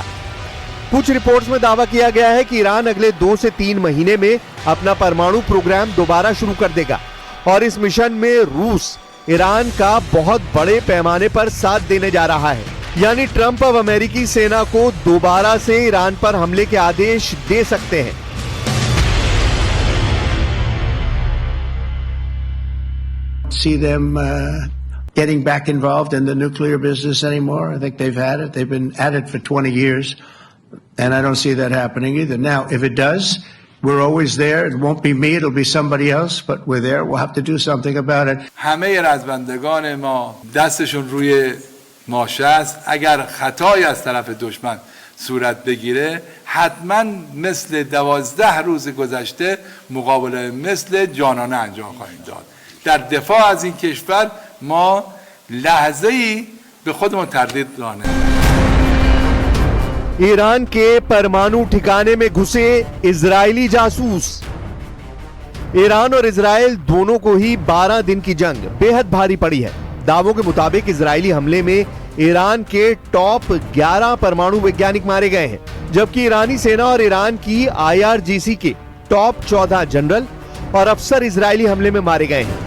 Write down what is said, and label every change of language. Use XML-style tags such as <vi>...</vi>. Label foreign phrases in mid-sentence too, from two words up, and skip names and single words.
<hi>कुछ रिपोर्ट्स में दावा किया गया है कि ईरान अगले 2 से 3 महीने में अपना परमाणु प्रोग्राम दोबारा शुरू कर देगा और इस मिशन में रूस ईरान का बहुत बड़े पैमाने पर साथ देने जा रहा है। यानी ट्रंप अब अमेरिकी सेना को दोबारा से ईरान पर हमले के आदेश दे सकते हैं।</hi> <en>See them getting back involved in the nuclear business anymore. I think they've had it. They've been at it for 20 years, and I don't see that happening either. Now, if it does, we're always there. It won't be me. It'll be somebody else, but we're there. We'll have to do something about it.</en> <fa>همه رزمندگان ما دستشون روی ماشه است. اگر خطایی از طرف دشمن صورت بگیره حتما مثل 12 روز گذشته مقابله مثل جانانه انجام خواهیم داد. در دفاع از این کشور ما لحظه‌ای به خودمون تردید راه نمی‌دیم.</fa> <hi>ईरान के परमाणु ठिकाने में घुसे इजरायली जासूस। ईरान और इजराइल दोनों को ही 12 दिन की जंग बेहद भारी पड़ी है। दावों के मुताबिक इजरायली हमले में ईरान के टॉप 11 परमाणु वैज्ञानिक मारे गए हैं, जबकि ईरानी सेना और ईरान की IRGC के टॉप 14 जनरल और अफसर इजरायली हमले में मारे गए हैं।</hi>